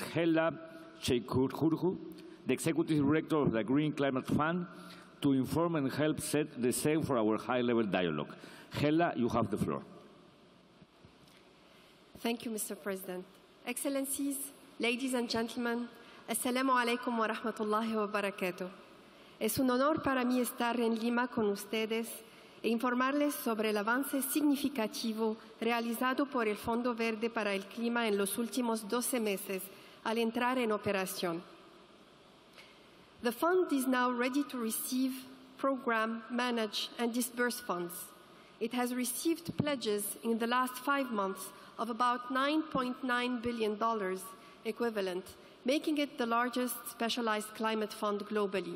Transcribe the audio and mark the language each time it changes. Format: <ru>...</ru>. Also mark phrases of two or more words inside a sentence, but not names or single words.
<en>Héla Cheikhrouhou, the Executive Director of the Green Climate Fund, to inform and help set the sail for our high-level dialogue. Héla, you have the floor. Thank you, Mr. President. Excellencies, ladies and gentlemen,</en> <ar>السلام عليكم ورحمة الله وبركاته.</ar> <es>Es un honor para mí estar en Lima con ustedes e informarles sobre el avance significativo realizado por el Fondo Verde para el Clima en los últimos 12 meses al entrar en operación.</es> <en>The fund is now ready to receive, program, manage, and disburse funds. It has received pledges in the last 5 months of about $9.9 billion equivalent, making it the largest specialized climate fund globally.</en>